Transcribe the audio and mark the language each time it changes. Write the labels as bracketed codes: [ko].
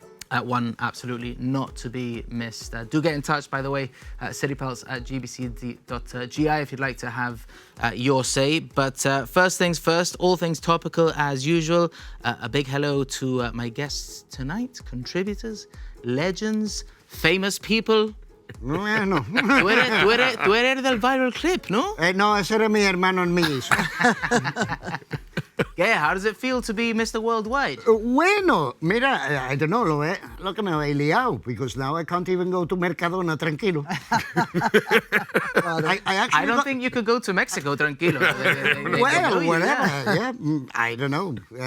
[en] One absolutely not to be missed. Do get in touch, by the way, citypulse@gbc.gi if you'd like to have your say. But first things first, all things topical as usual. A big hello to my guests tonight, contributors, legends, famous people. [es] Bueno. Tú eres del viral clip, ¿no? No, ese era mi hermano en mí. [en] Yeah, how does it feel to be Mr. Worldwide? [es] Bueno, mira, [en] I don't know, [es] lo que me he liado, [en] because now I can't even go to Mercadona tranquilo. I don't think you could go to Mexico tranquilo. Well, whatever, yeah. I don't know.